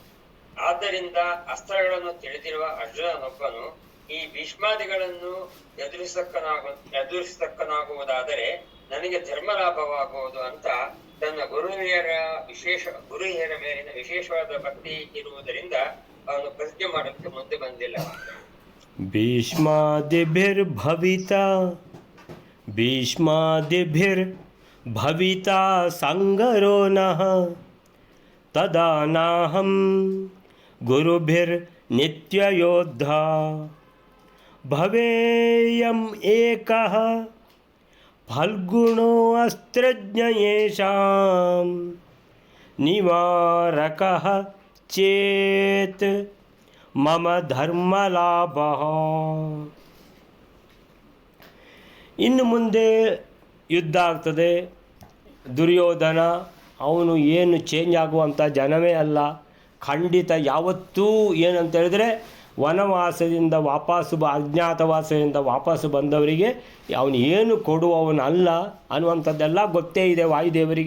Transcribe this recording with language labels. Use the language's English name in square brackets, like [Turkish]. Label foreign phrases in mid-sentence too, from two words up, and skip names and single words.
[Kannada] ಆದ್ದರಿಂದ ಅಸ್ತ್ರಗಳನ್ನು ತಿಳಿದಿರುವ ಅರ್ಜುನನೊಬ್ಬನು ಈ ಭೀಷ್ಮಾದಿಗಳನ್ನು ಎದುರಿಸತಕ್ಕನಾಗುವುದಾದರೆ ನನಗೆ ಧರ್ಮ ಲಾಭವಾಗುವುದು ಅಂತ ತನ್ನ ಗುರುಹಿರಿಯರ ಮೇಲಿನ ವಿಶೇಷವಾದ ಭಕ್ತಿ ಇರುವುದರಿಂದ ಅವನು ಪ್ರತಿಜ್ಞೆ ಮಾಡೋದಕ್ಕೆ ಮುಂದೆ ಬಂದಿಲ್ಲ. [Sanskrit] ಭೀಷ್ಮಾದಿಭಿರ್ಭವಿತಾ ಸಂಗರೋ ನಃ ತದಾ ನಾಹಂ ಗುರುಭಿರ್ನಿತ್ಯಯೋದ್ಧಾ ಭವೇಯಂ ಏಕಃ ಫಲ್ಗುಣೋ ಅಸ್ತ್ರಜ್ಞ ಯೇಷಾಂ ನಿವಾರಕಃ ಚೇತ್ ಮಮ ಧರ್ಮಲಾಭ. [Kannada] ಇನ್ನು ಮುಂದೆ ಯುದ್ಧ ಆಗ್ತದೆ. ದುರ್ಯೋಧನ ಅವನು ಏನು ಚೇಂಜ್ ಆಗುವಂಥ ಜನವೇ ಅಲ್ಲ. ಖಂಡಿತ ಯಾವತ್ತೂ ಏನಂತ ಹೇಳಿದ್ರೆ ವನವಾಸದಿಂದ ಅಜ್ಞಾತವಾಸದಿಂದ ವಾಪಸ್ಸು ಬಂದವರಿಗೆ ಅವನು ಏನು ಕೊಡುವವನಲ್ಲ ಅನ್ನುವಂಥದ್ದೆಲ್ಲ ಗೊತ್ತೇ ಇದೆ ವಾಯುದೇವರಿಗೆ.